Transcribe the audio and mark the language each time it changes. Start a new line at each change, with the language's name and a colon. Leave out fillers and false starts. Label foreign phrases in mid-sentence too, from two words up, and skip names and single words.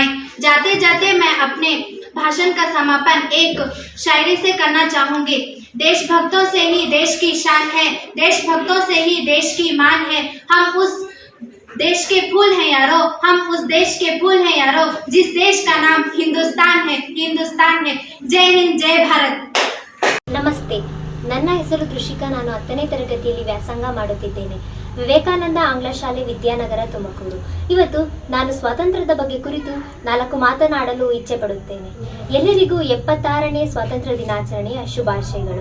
Hindi: जाते जाते मैं अपने भाषण का समापन एक शायरी से करना चाहूँगी। देशभक्तों से ही देश की शान है, देशभक्तों से ही देश की मान है। देश के फूल हैं यारो, हम उस देश के फूल हैं यारो, जिस देश का नाम हिंदुस्तान है, हिंदुस्तान है। जय हिंद, जय भारत।
Kannada: ನಮಸ್ತೆ, ನನ್ನ ಹೆಸರು ತೃಷಿಕಾ. ನಾನು 10ನೇ ತರಗತಿಯಲ್ಲಿ ವ್ಯಾಸಂಗ ಮಾಡುತ್ತಿದ್ದೇನೆ. ವಿವೇಕಾನಂದ ಆಂಗ್ಲ ಶಾಲೆ, ವಿದ್ಯಾನಗರ, ತುಮಕೂರು. ಇವತ್ತು ನಾನು ಸ್ವಾತಂತ್ರ್ಯದ ಬಗ್ಗೆ ಕುರಿತು 4 ಮಾತನಾಡಲು ಇಚ್ಛೆ ಪಡುತ್ತೇನೆ. ಎಲ್ಲರಿಗೂ 76ನೇ ಸ್ವಾತಂತ್ರ್ಯ ದಿನಾಚರಣೆಯ ಶುಭಾಶಯಗಳು.